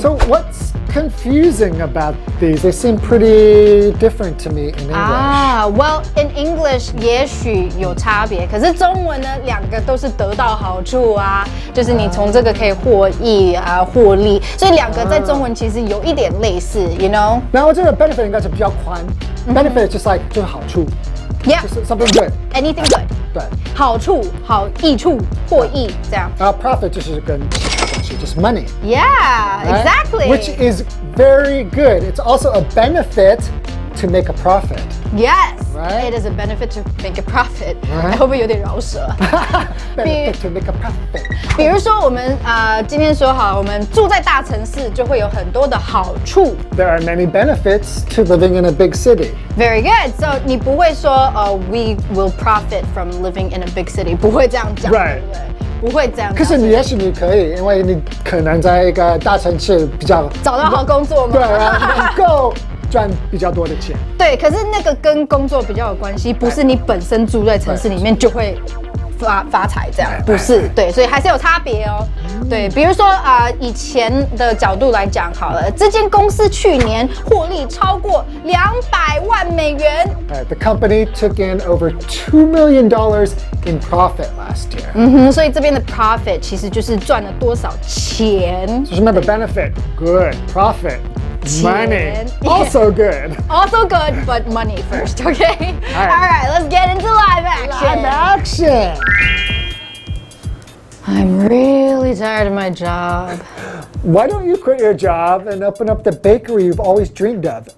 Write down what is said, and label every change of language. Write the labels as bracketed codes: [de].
[en] So what's confusing about these? They seem pretty different to me in English. Well, in English [zh] 也许有差别，可是中文呢，两个都是得到好处啊，就是你从这个可以获益啊、获利，所以两个在中文其实有一点类似 ， [en] you know？ [zh] 那我这个 benefit 应该是比较宽。Benefit 就是就是好处。 [en] Yeah. [zh] 就是 [en] something good. Anything good. [zh] 对。好处、益处、获益这样。 Profit 就是跟就是 money. [en] Yeah, right? exactly. Which is very good. It's also a benefit to make a profit. Yes, right? It is a benefit to make a profit. Right? [zh] 会不会有点饶舌 [en] ？Benefit to make a profit. [zh] 比如说我们今天说好，我们住在大城市就会有很多的好处。 [en] There are many benefits to living in a big city. Very good. So [zh] 你不会说 [en] we will profit from living in a big city， [zh] 不会这样讲， [en] Right. [zh] 对不对？不会这样讲。可是也许你可以，因为你可能在一个大城市比较找到好工作吗？对啊，能够赚比较多的钱。对，可是那个跟工作比较有关系，不是你本身住在城市里面就会发财这样，不是，对，所以还是有差别哦。对，比如说以前的角度来讲好了，这间公司去年获利超过200万美元。 The company took in over $2 million in profit last year. 所以这边的 profit 其实就是赚了多少钱。 [en] Just remember benefit, good, profit. Money, also good. Also good, but money first, okay? All right, let's get into live action. Live action. I'm really tired of my job. Why don't you quit your job and open up the bakery you've always dreamed of?